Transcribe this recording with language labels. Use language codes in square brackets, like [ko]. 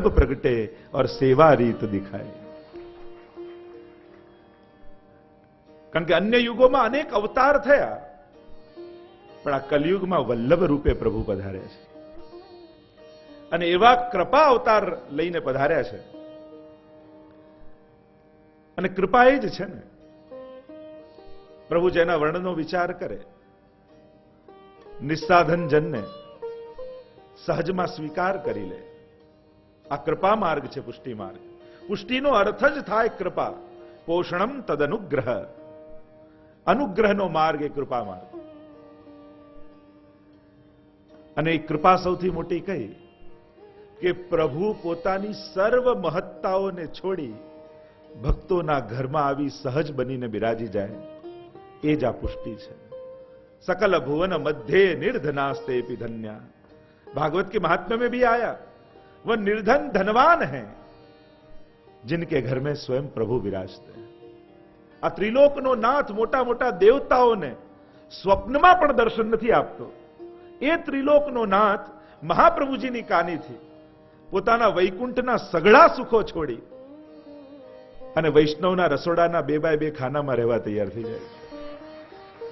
[hi] रूप प्रगटे और सेवा रीत दिखाए। [gu] કારણ કે અન્ય યુગોમાં અનેક અવતાર થયા, પણ આ કલિયુગમાં વલ્લભ રૂપે પ્રભુ પધાર્યા છે અને એવા કૃપા અવતાર લઈને પધાર્યા છે। અને કૃપા એ જ છે ને, પ્રભુ જેના વર્ણનો વિચાર કરે, નિસ્સાધન જનને સહજમાં સ્વીકાર કરી લે। આ કૃપા માર્ગ છે, પુષ્ટિ માર્ગ। પુષ્ટિનો અર્થ જ થાય કૃપા। [sa] પોષણમ તદનુગ્રહ, [gu] અનુગ્રહનો માર્ગ એ કૃપા માર્ગ। અને એ કૃપા સૌથી મોટી કઈ કે પ્રભુ પોતાની સર્વ મહત્તાઓને છોડી ભક્તોના ઘરમાં આવી સહજ બનીને બિરાજી જાય, એ જ આ પુષ્ટિ છે। [sa] सकल भुवन मध्य निर्धनास्तेपि धन्या। [hi] भागवत के महात्म्य में भी आया, वह निर्धन धनवान है जिनके घर में स्वयं प्रभु विराजते हैं। [gu] आ त्रिलोकनो नाथ मोटा मोटा देवताओने स्वप्નમાં પણ દર્શન નથી આપતો, એ ત્રિલોકનો નાથ મહાપ્રભુજીની કાની થી પોતાના વૈકુંઠના સઘળા સુખો છોડી અને વૈષ્ણવના રસોડાના 2 બાય 2 ખાનામાં રહેવા તૈયાર થઈ જાય।